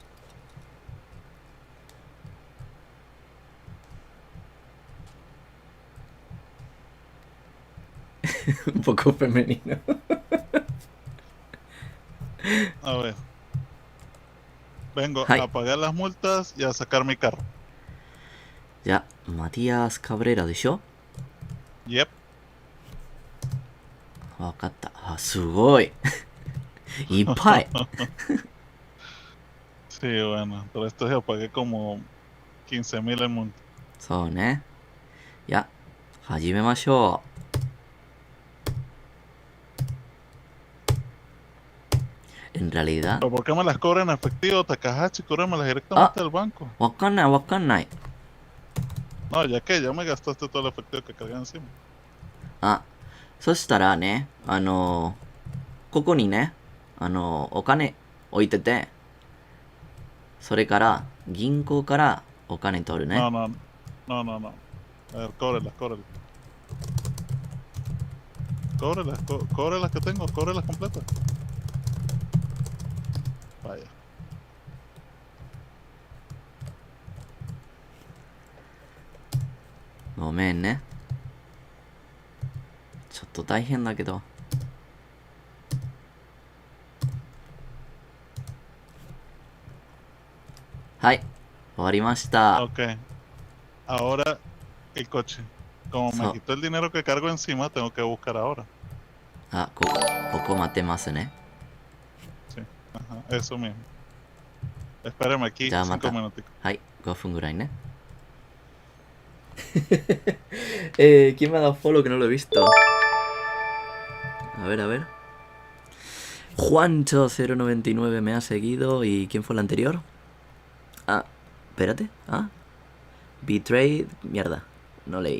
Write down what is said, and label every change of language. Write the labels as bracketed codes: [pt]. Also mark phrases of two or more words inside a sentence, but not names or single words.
[es] Un poco femenino. A ver. Vengo Hi. a pagar las multas y a sacar mi carro. [ja] Ya, Matías Cabrera でしょ? Yep. わかった。あ、すごい。いっぱい。 [es] Sí, bueno, pero esto ya pagué como 15,000 en multa. [ja] そうね。いや、始めましょう。 [es] En realidad, ¿Pero por qué me las cobran en efectivo, Takahashi? Cóbramelas directamente del banco. [ja] わかんない。 [es] No, ya que ya me gastaste todo el efectivo que cargué encima. [ja] あ、そしたらね、ここにね、お金置いてて、それから、銀行からお金取るね。 [es] No. A ver, cóbrelas. Cóbrelas que tengo, cóbrelas completas. Vaya. [ja] ごめんね。ちょっと大変だけど。はい、終わりました。 [es] Ok. Ahora el coche. Como me So- quitó el dinero que cargo encima, tengo que buscar ahora. [ja] あ、ここ待ってますね。 [es] Sí. Ajá, eso mismo. Espérame aquí Ya, 5 [ja] mata. [es] minutos. [ja] はい、5分ぐらいね。 [es] ¿Quién me ha dado follow que no lo he visto? A ver. Juancho099 me ha seguido. ¿Y quién fue el anterior? Ah, espérate. Ah, Betrayed. Mierda, no leí.